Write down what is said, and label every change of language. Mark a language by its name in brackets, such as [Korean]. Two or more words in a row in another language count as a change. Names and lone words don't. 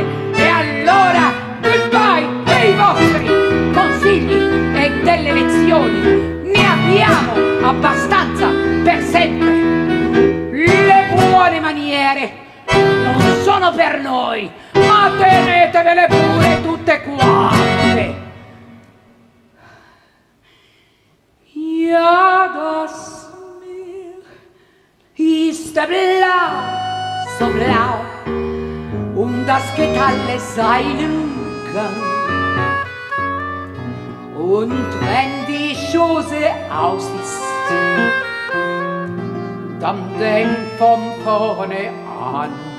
[Italian] E allora goodbye dei vostri consigli e delle lezioni, ne abbiamo abbastanza per sempre. Le buone maniere non sono per noi, ma tenetevele pure tutte quante. [German] Ja, das Meer ist blau, so blau, das geht alles seinen Gang. Und wenn die Chose aus ist, dann denk von vorne an.